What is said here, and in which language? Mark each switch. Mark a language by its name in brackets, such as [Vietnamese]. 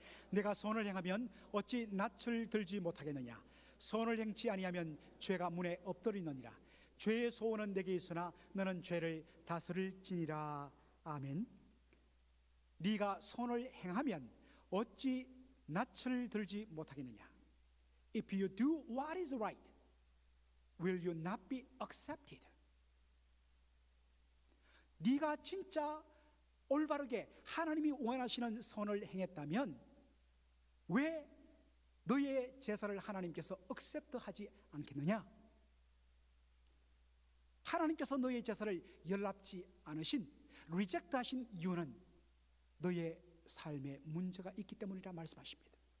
[Korean] 내가 선을 행하면 어찌 낯을 들지 못하겠느냐? 선을 행치 아니하면 죄가 문에 엎드리느니라. 죄의 소원은 내게 있으나 너는 죄를 다스릴지니라. 아멘. 네가 선을 행하면 어찌 낯을 들지 못하겠느냐? [English] If you do what is right, will you not be accepted? [Korean] 네가 진짜 올바르게 하나님이 원하시는 선을 행했다면 왜 너의 제사를 하나님께서 accept하지 않겠느냐? 하나님께서 너의 제사를 연락지 않으신, 리젝트하신 이유는 너의 삶에 문제가 있기 때문이라 말씀하십니다.